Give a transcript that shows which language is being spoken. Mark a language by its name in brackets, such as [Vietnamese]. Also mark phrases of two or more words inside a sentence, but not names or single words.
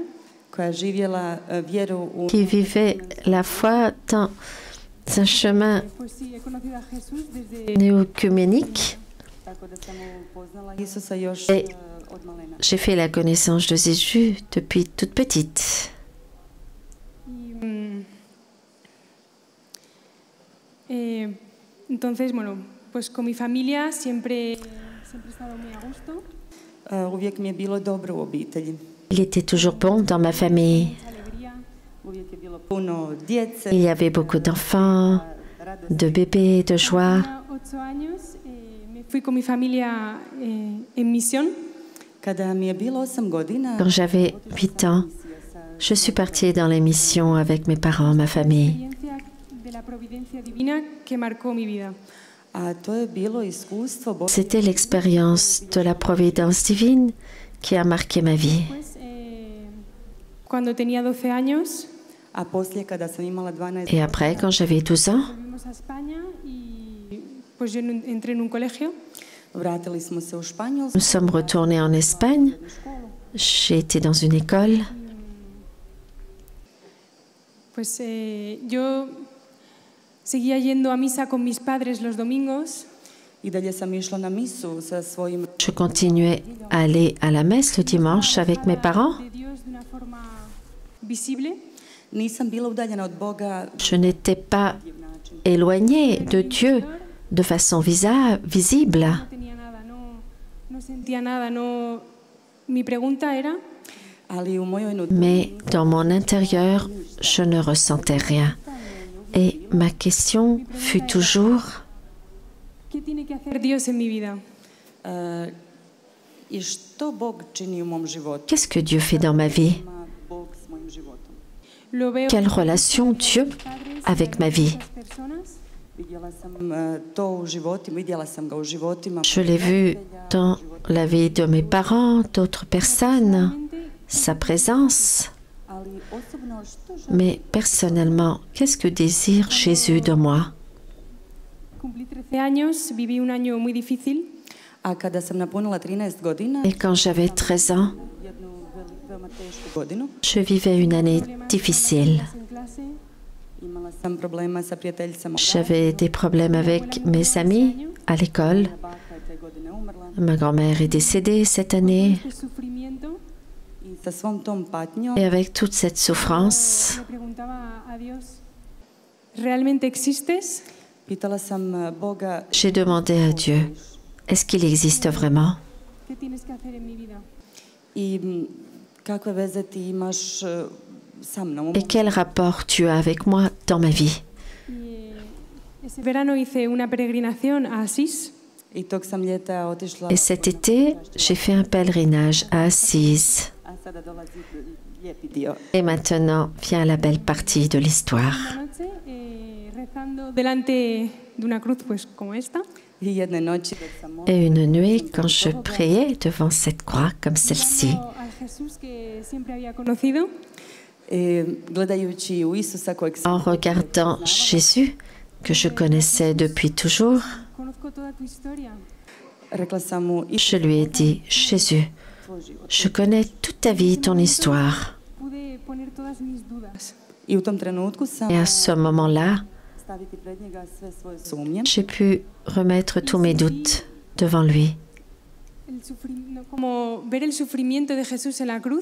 [Croatian] koja je živjela vjeru u [French] qui vivait la foi dans un chemin [Spanish] Pues sí, he conocido a Jesús desde [French] néocuménique. [Croatian] tako da sam upoznala Isusa još [French] Et [Croatian] od malena. [French] j'ai fait la connaissance de Jésus depuis toute petite. [Spanish] y, entonces, bueno, pues con mi familia siempre he estado muy a gusto. [Croatian] Uvijek mi je bilo dobro u obitelji. [French] Il était toujours bon dans ma famille. [Spanish] Mucha alegría. [Croatian] Uvijek je bilo puno djece, [French] Il y avait beaucoup d'enfants, de bébés, de joie. [Spanish] Tenía 8 años, me fui con mi familia en misión. [Croatian] Kada mi je bilo 8 godina, [French] Quand j'avais 8 ans, je suis partie dans les missions avec mes parents, ma famille. [Spanish] Experiencia de la providencia divina que marcó mi vida. [Croatian] a to je bilo iskustvo Božje. [French] C'était l'expérience de la providence divine qui a marqué ma vie. [Spanish] Pues, cuando tenía 12 años, [Croatian] A poslije kada sam imala 12 [French] Et après, quand j'avais 12 ans, [Spanish] volvimos a España y pues yo entré en un colegio. [Croatian] vratili smo se u Španjolsku, [French] nous sommes retournés en Espagne. J'ai été dans une école. [Spanish] Pues yo seguía yendo a misa con mis padres los domingos. [Croatian] i dalje sam išla na misu sa svojim [French] Je continuais à aller à la messe le dimanche avec mes parents. [Spanish] De Dios de una forma visible. [Croatian] nisam bila udaljena od Boga [French] Je n'étais pas éloignée de Dieu de façon visible. [Spanish] No tenía nada, no sentía nada, no. Mi pregunta era, [Croatian] ali u mojoj [French] Mais dans mon intérieur, je ne ressentais rien. Et ma question fut toujours, [Spanish] ¿qué tiene que hacer Dios en mi vida? [Croatian] i što Bog čini u mom životu. [French] qu'est-ce que Dieu fait dans ma vie? [Croatian] Ima Bog s mojim životom. [Spanish] Lo veo [French] Quelle relation Dieu avec ma vie? [Spanish] en muchas personas. [Croatian] Vidjela sam to u životima, vidjela sam ga u životima. [French] Je l'ai vu dans la vie de mes parents, d'autres personnes, sa présence. [Croatian] Ali osobno što želim [French] Mais personnellement, qu'est-ce que désire Jésus de moi? [Spanish] cumplí 13 años, viví un año muy difícil. [Croatian] A kada sam napunila 13 godina, [French] Et quand j'avais 13 ans, [Croatian] jednu veoma tešku godinu, [French] je vivais une année difficile. [Spanish] En clase, [Croatian] imala sam problema sa prijateljicama u [French] J'avais des problèmes avec mes amis à l'école. [Croatian] Moja baka je te godine umrla [French] Ma grand-mère est décédée cette année. [Spanish] este sufrimiento, [Croatian] i sa svom tom patnjom [French] Et avec toute cette souffrance, [Spanish] le preguntaba a Dios, ¿realmente existes? [Croatian] pitala sam Boga [French] j'ai demandé à Dieu, est-ce qu'il existe vraiment? [Spanish] ¿Qué tienes que hacer en mi vida? [Croatian] i kakve veze ti imaš sa mnom. [French] Et quel rapport tu as avec moi dans ma vie? [Spanish] Y ese verano hice una peregrinación a Asís. [Croatian] I tog sam ljeta otišla [French] Et cet été, j'ai fait un pèlerinage à Assise. [Croatian] a sada dolazi lijepi dio. [French] Et maintenant vient la belle partie de l'histoire. [Spanish] Una noche rezando delante de una cruz pues como esta. [Croatian] I jedne noći dok sam molila [French] Et une nuit, quand je priais devant cette croix comme celle-ci, [Spanish] Mirando al Jesús que siempre había conocido, [Croatian] gledajući u Isusa kojeg sam [French] en regardant Jésus, que je connaissais depuis toujours, [Spanish] conozco toda tu historia. [Croatian] rekla sam mu [French] je lui ai dit, Jésus, [Croatian] tvoj život. [French] je connais toute ta vie, ton histoire. [Spanish] Pude poner todas mis dudas. [Croatian] I u tom trenutku sam [French] Et à ce moment-là, [Croatian] staviti pred njega sve svoje sumnje [French] j'ai pu remettre tous mes doutes devant lui. [Spanish] Como ver el sufrimiento de Jesús en la cruz